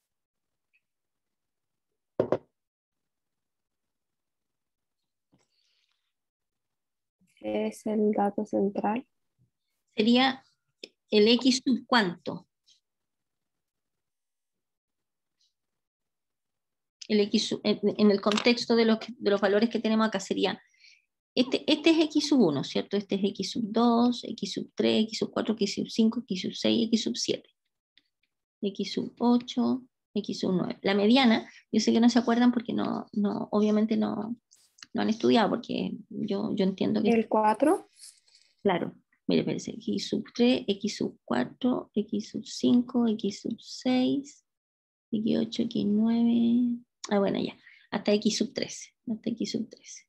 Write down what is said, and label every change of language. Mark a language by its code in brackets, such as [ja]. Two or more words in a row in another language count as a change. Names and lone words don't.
[es] Es el dato central. Sería el x sub cuánto. El x sub, en el contexto de los valores que tenemos acá sería, este es x sub 1, ¿cierto? Este es x sub 2, x sub 3, x sub 4, x sub 5, x sub 6, x sub 7. X sub 8, X sub 9. La mediana, yo sé que no se acuerdan porque obviamente no han estudiado, porque yo entiendo que... El 4. Claro, mire, espérense, X sub 3, X sub 4, X sub 5, X sub 6, X8, X9, bueno, ya, hasta X sub 13, hasta X sub 13.